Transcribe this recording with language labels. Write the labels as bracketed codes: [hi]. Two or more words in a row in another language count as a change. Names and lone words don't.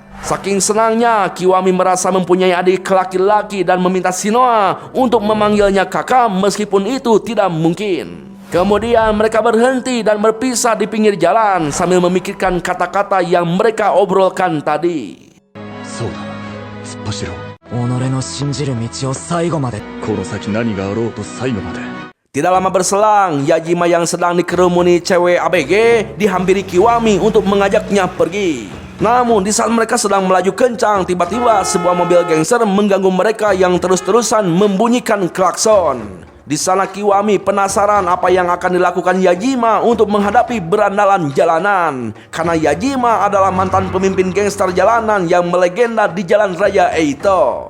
[id] Saking senangnya, Kiwami merasa mempunyai adik laki-laki dan meminta Shinoha untuk memanggilnya kakak meskipun itu tidak mungkin. Kemudian mereka berhenti dan berpisah di pinggir jalan sambil memikirkan kata-kata yang mereka obrolkan tadi. [ja] そうだ、突っ走ろう。己の信じる道を最後まで。この先何があろうと最後まで。 [id] Tidak lama berselang, Yajima yang sedang dikerumuni cewek ABG dihampiri Kiwami untuk mengajaknya pergi. Namun di saat mereka sedang melaju kencang, tiba-tiba sebuah mobil gangster mengganggu mereka yang terus-terusan membunyikan klakson. Di sana Kiwami penasaran apa yang akan dilakukan Yajima untuk menghadapi berandalan jalanan, karena Yajima adalah mantan pemimpin gangster jalanan yang melegenda di Jalan Raya Eito.